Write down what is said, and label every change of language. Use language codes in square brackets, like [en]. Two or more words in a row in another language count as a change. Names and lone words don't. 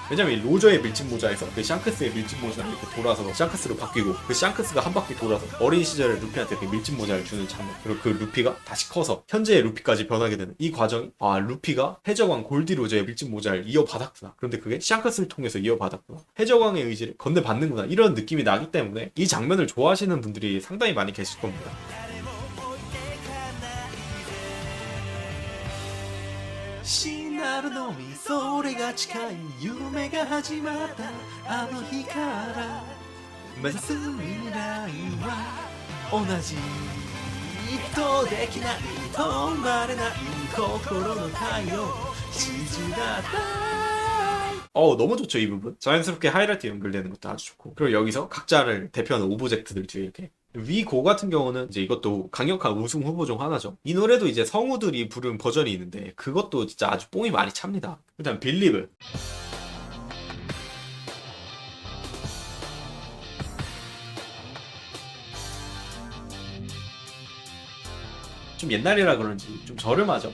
[ko] 왜냐면 이 로저의 밀짚 모자에서 그 샹크스의 밀짚 모자가 이렇게 돌아서 샹크스로 바뀌고 그 샹크스가 한 바퀴 돌아서 어린 시절에 루피한테 이렇게 밀짚 모자를 주는 장면, 그리고 그 루피가 다시 커서 현재의 루피까지 변하게 되는 이 과정이 루피가 해적왕 골디 로저의 밀짚 모자를 이어받았구나, 그런데 그게 샹크스를 통해서 이어받았구나, 해적왕의 의지를 건네받는구나, 이런 느낌이 나기 때문에 이 장면을 좋아하시는 분들이 상당히 많이 계실 겁니다. [ja] シナルのみそれが近い夢が始まったあの日から目指す未来は同じとできない止まれない心の太陽静だった [ko] 너무 좋죠. 이 부분 자연스럽게 하이라이트 연결되는 것도 아주 좋고, 그리고 여기서 각자를 대표하는 오브젝트들 뒤에 이렇게 위고 같은 경우는 이제 이것도 강력한 우승 후보 중 하나죠. 이 노래도 이제 성우들이 부른 버전이 있는데 그것도 진짜 아주 뽕이 많이 찹니다. 일단 빌리브, 좀 옛날이라 그런지 좀 저렴하죠.